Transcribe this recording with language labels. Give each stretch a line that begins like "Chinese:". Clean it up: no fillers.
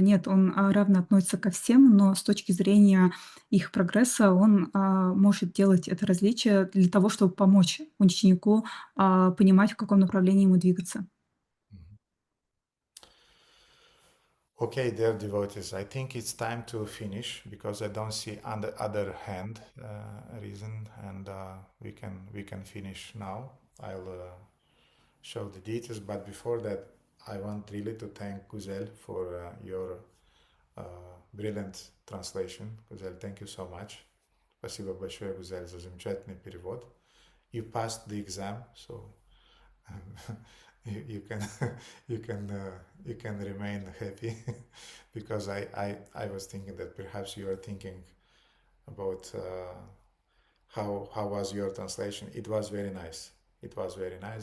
Russian: Нет, он равно относится ко всем, но с точки зрения их прогресса он может делать это различие для того, чтобы помочь ученику понимать, в каком направлении ему двигаться.
English: Okay, dear devotees, I think it's time to finish because I don't see other hand reason, and we can finish now. I'll show the details, but before that, I want really to thank Guzel for your brilliant translation. Guzel, thank you so much.
Russian: Спасибо большое, Гузель, за замечательный перевод.
English: You passed the exam, so you can you can remain happy because I was thinking that perhaps you are thinking about how was your translation. It was very nice. It was very nice.